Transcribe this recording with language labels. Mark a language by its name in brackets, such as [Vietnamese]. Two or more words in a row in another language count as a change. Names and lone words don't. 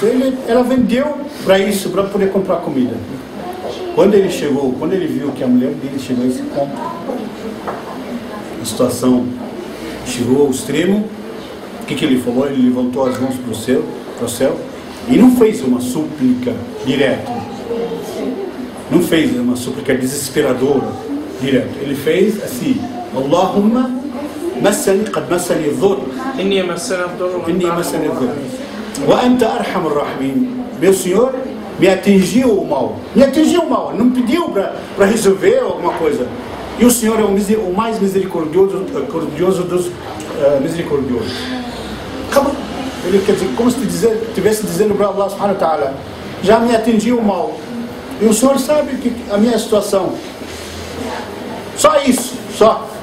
[Portuguese] Ela vendeu para isso, para poder comprar comida. Quando ele viu que a mulher dele chegou a esse ponto, a situação chegou ao extremo, o que ele falou? Ele levantou as mãos para o céu e não fez uma súplica direta. Não fez uma súplica desesperadora direta. Ele fez assim: [Arabic] اللهم قد مسني الضر. إني مسني الضر. وأنت أرحم الراحمين. [Portuguese] Meu Senhor, me atingiu o mal. Não pediu para resolver alguma coisa. E o Senhor é o mais misericordioso dos misericordiosos. Acabou. Ele quer dizer, como se estivesse dizendo para [Arabic] الله سبحانه وتعالى: [Portuguese] já me atingiu o mal. E o Senhor sabe que a minha situação. Só isso, só.